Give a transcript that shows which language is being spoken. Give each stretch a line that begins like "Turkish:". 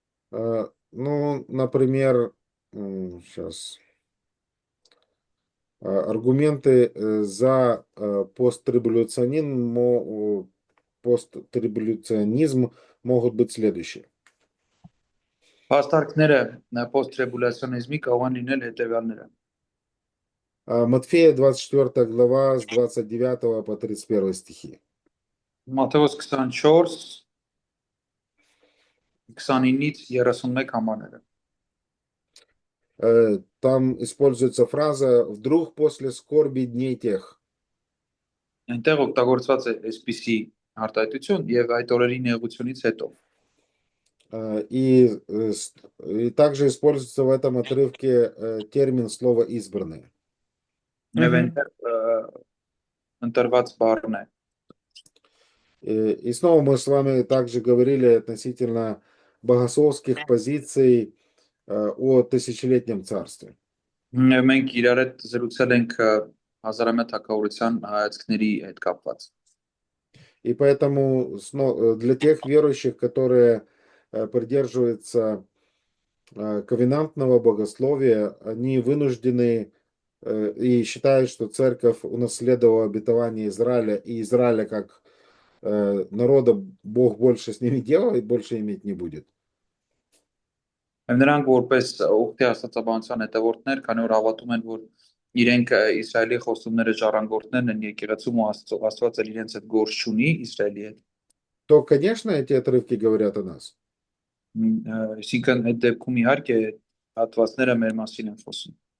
Russian: Ну, например, сейчас аргументы за посттрибуляционизм могут быть следующие.
Armenian: Հաստարկները post-tribulaционizmi կարող են լինել հետևյալները։
Russian: Матфея 24 глава с 29 по 31 стихи.
Armenian: Մատթեոս 24 29-ից 31 համարները։
Russian: Там используется фраза «вдруг после скорби дней тех».
Armenian: Այնտեղ օգտագործված է այսպիսի արտահայտություն եւ այդ օրերի նեղությունից հետո։
Russian: И также используется в этом отрывке термин слово «избранные».
Armenian: Եվ այնտեղ ընտրված բառն է։
Russian: И снова мы с вами также говорили относительно богословских позиций о тысячелетнем царстве.
Armenian: Մենք իրար հետ զրուցել ենք հազարամյա թագավորության հայացքների հետ կապված։
Russian: И поэтому для тех верующих, которые придерживаются ковенантного богословия, они вынуждены и считают, что церковь унаследовала обетование Израиля, и Израиля как народа Бог больше с ними делает, больше иметь не будет.
Armenian: Նրանք որպես ուխտի աստվածաբանության հետևորդներ, քանի որ հավատում են, որ իրենք Իսրայելի խոստումները ժառանգորդներն են եկեղեցում ու Աստված էլ իրենց հետ գործ չունի Իսրայելի հետ։
Russian: То, конечно, эти отрывки говорят о нас.
Armenian: Այսինքն այդ դեպքում իհարկե հատվածները մեր մասին են խոսում։